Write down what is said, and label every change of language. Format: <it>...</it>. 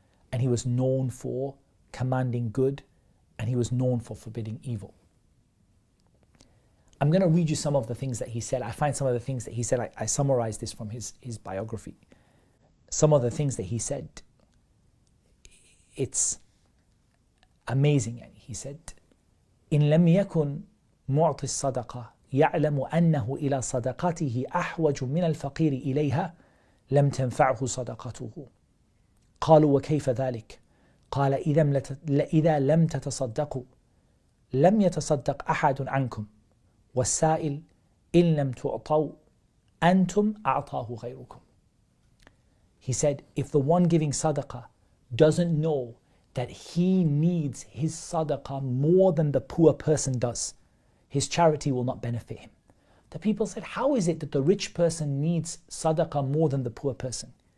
<en>And he was known for commanding good, and he was known for forbidding evil. I'm going to read you some of the things that he said. I find some of the things that he said, I summarized this from his biography. Some of the things that he said, it's amazing. He said,</en> <ar>إن لم يكن معطي الصدقة يعلم أنه إلى صدقته أحوج من الفقير إليها لم تنفعه صدقته. قالوا وكيف ذلك؟ قال إذا لم تتصدقوا لم يتصدق أحد عنكم والسائل إن لم تعطوا أنتم أعطاه غيركم.</ar> <en>He said, if the one giving sadaqah doesn't know that he needs his sadaqah more than the poor person does, his charity will not benefit him. The people said, how is it that the rich person needs sadaqah more than the poor person?</en>